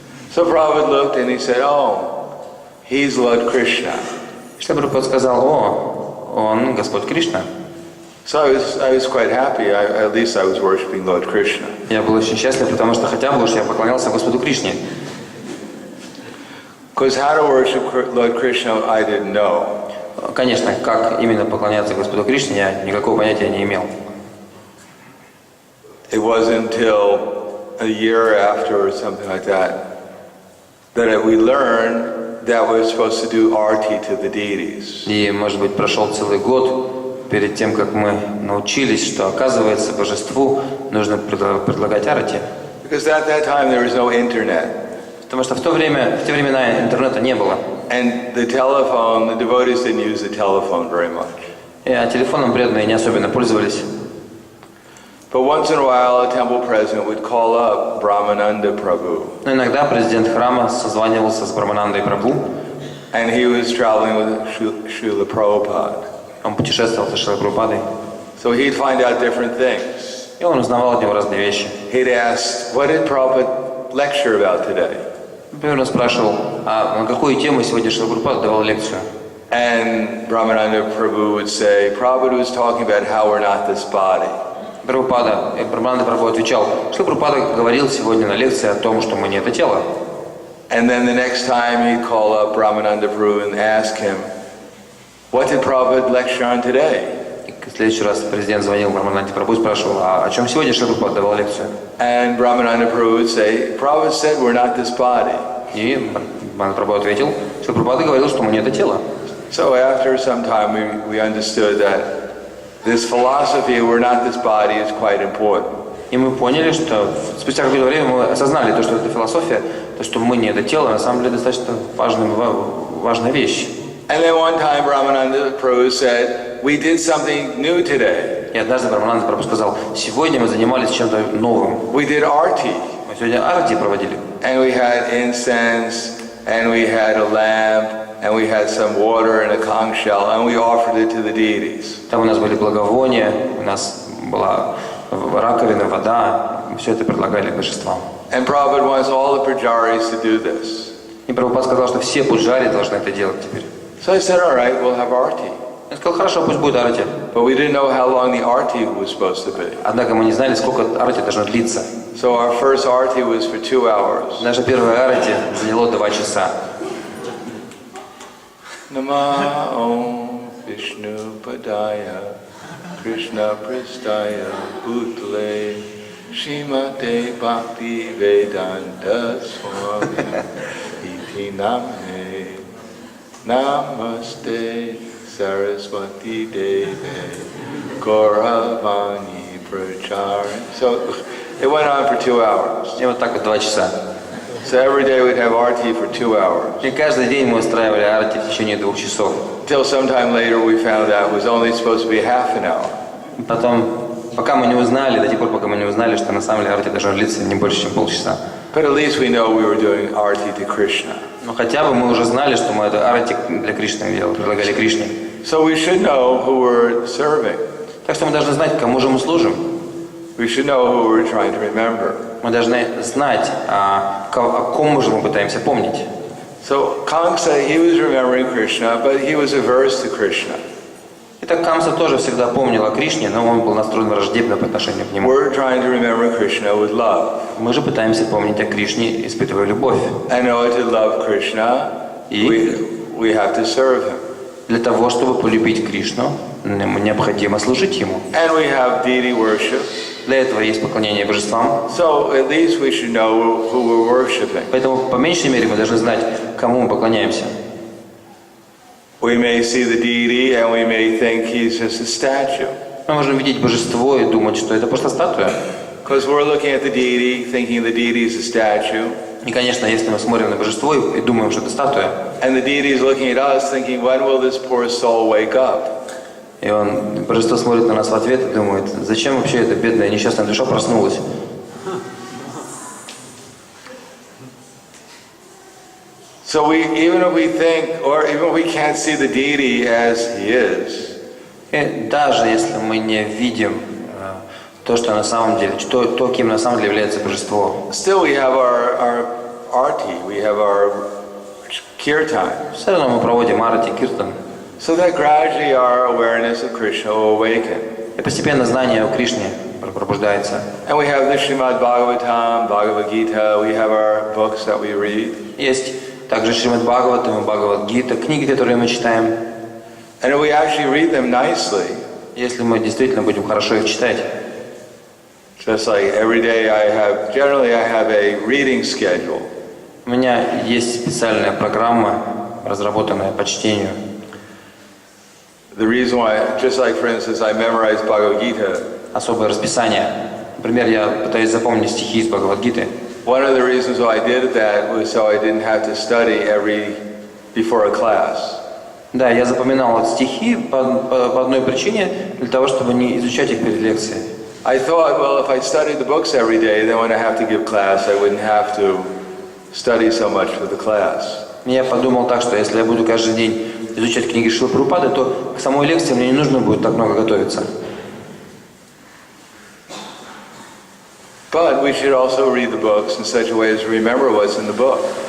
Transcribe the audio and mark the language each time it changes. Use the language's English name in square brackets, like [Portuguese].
[English] So Prabhupada looked and he said, oh, he's Lord Krishna. [Russian] Шрила Прабхупада сказал, он Господь Кришна. [English] So I was quite happy. At least I was worshiping Lord Krishna. [Russian] Я был очень счастлив, потому что хотя бы уж я поклонялся Господу Кришне. [English] Because how to worship Lord Krishna, I didn't know. [Russian] Конечно, как именно поклоняться Господу Кришне, я никакого понятия не имел. [English] It wasn't until a year after or something like that we learned that we're supposed to do arti to the deities. [Russian] И, может быть, прошел целый год перед тем, как мы научились, что, оказывается, божеству нужно предлагать арати. [English] Because at that time there was no internet. [Russian] Потому что в те времена интернета не было. [English] And the telephone, the devotees didn't use the telephone very much. [Russian] И телефоном преданные не особенно пользовались. [English] But once in a while, a temple president would call up Brahmananda Prabhu. [Russian] Но иногда президент храма созванивался с Брахманандой Прабху. [English] And he was traveling with Srila Prabhupada. [Russian] Он путешествовал со Шрилой Прабхупадой. [English] So he'd find out different things. [Russian] И он узнавал от него разные вещи. [English] He'd ask, what did Prabhupada lecture about today? [Russian] Например, он спрашивал, а на какую тему сегодня Шрила Прабхупада давал лекцию? [English] And Brahmananda Prabhu would say, Prabhupada was talking about how we're not this body. [Russian] Брахмананда Прабху отвечал, что Прабхупада говорил сегодня на лекции о том, что мы не это тело. [English] And then the next time he'd call up Brahmananda Prabhu and ask him, what did Prabhupada lecture on today? [Russian] В следующий раз президент звонил Прахладананде Прабху и спрашивал, а о чем сегодня Шрила Прабхупада давал лекцию? [English] And Brahmananda Prabhu would say, Prabhupada said we're not this body. [Russian] И Прабхупада ответил, что Прабхупада говорил, что мы не это тело. [English] So after some time we understood that this philosophy, we're not this body, is quite important. [Russian] И мы поняли, что спустя какое-то время мы осознали то, что это философия, то, что мы не это тело, на самом деле достаточно важная вещь. [English] And then one time Brahmananda Prabhu said, we did something new today. [Russian] И однажды Прахладананда Прабху сказал, сегодня мы занимались чем-то новым. [English] We did arti. [Russian] Мы сегодня арти проводили. [English] And we had incense, and we had a lamp, and we had some water in a conch shell, and we offered it to the deities. [Russian] Там у нас были благовония, у нас была раковина, вода, все это предлагали божествам. [English] And Prabhupada wants all the pujaris to do this. [Russian] И Прабхупада сказал, что все пуджари должны это делать теперь. [English] So I said, all right, we'll have arti. [Russian] Я сказал, хорошо, пусть будет арти. [English] But we didn't know how long the arti was supposed to be. [Russian] Однако мы не знали, сколько арти должно длиться. [English] So our first arti was for 2 hours. [Russian] Наша первая арти заняло 2 часа. [Sanskrit] Nama Om Vishnu Padaya Krishna Pristaya Bhutale Srimate Bhakti Vedanta Swami Iti Namne Namaste Saraswati Deve Gauravani Prachari. [English] So it went on for 2 hours. [Russian] И вот так вот 2 часа. [English] So every day we'd have arti for 2 hours. [Russian] И каждый день мы устраивали арти в течение 2 часов. [English] Till sometime later we found out it was only supposed to be half an hour. [Russian] Потом, пока мы не узнали, до тех пор, пока мы не узнали, что на самом деле арти должно длиться не больше, чем полчаса. [English] But at least we know we were doing arti to Krishna. [Russian] Но хотя бы мы уже знали, что мы это арти для Кришны делали, предлагали Кришне. [English] So we should know who we're serving. [Russian] Так что мы должны знать, кому же мы служим. [English] We should know who we're trying to remember. [Russian] Мы должны знать, о ком же мы пытаемся помнить. [English] So Kamsa, he was remembering Krishna, but he was averse to Krishna. [Russian] Итак, Камса тоже всегда помнил о Кришне, но он был настроен враждебно по отношению к нему. [English] We're trying to remember Krishna with love. [Russian] Мы же пытаемся помнить о Кришне, испытывая любовь. [English] And in order to love Krishna, we have to serve him. [Russian] Для того, чтобы полюбить Кришну, необходимо служить Ему. [English] And we have deity worship. [Russian] Для этого есть поклонение божествам. [English] So at least we should know who we're worshiping. [Russian] Поэтому, по меньшей мере, мы должны знать, кому мы поклоняемся. [English] We may see the deity and we may think he's just a statue. [Russian] Мы можем видеть божество и думать, что это просто статуя. [English] Because we're looking at the deity, thinking the deity is a statue. [Russian] И, конечно, если мы смотрим на божество и думаем, что это статуя, [English] And the deity is looking at us, thinking, when will this poor soul wake up? [Russian] и божество смотрит на нас в ответ и думает, зачем вообще эта бедная несчастная душа проснулась? [English] So even if we think, or even if we can't see the deity as he is, [Russian] И даже если мы не видим то, что на самом деле, то, кем на самом деле является божество, [English] still we have our arti, we have our kirtan. [Russian] все равно мы проводим арати, киртан. [English] So that gradually our awareness of Krishna will awaken. [Russian] И постепенно знание о Кришне пробуждается. [English] And we have the Srimad Bhagavatam, Bhagavad Gita, we have our books that we read. [Russian] Есть также Шримад Бхагаватам и Бхагавад-гита, книги, которые мы читаем. [English] And if we actually read them nicely, [Russian] Если мы действительно будем хорошо их читать, [English] just like every day generally I have a reading schedule. [Russian] у меня есть специальная программа, разработанная по чтению. [English] The reason why, just like for instance, I memorized Bhagavad Gita, [Russian] Особое расписание. Например, я пытаюсь запомнить стихи из Бхагавад-гиты. [English] one of the reasons why I did that was so I didn't have to study before a class. [Russian] Да, я запоминал стихи по одной причине, для того, чтобы не изучать их перед лекцией. [English] I thought, well, if I studied the books every day, then when I have to give class, I wouldn't have to study so much for the class. [Russian] Я подумал так, что если я буду каждый день изучать книги Шрилы Прабхупады, то к самой лекции мне не нужно будет так много готовиться. [English] But we should also read the books in such a way as to remember what's in the book.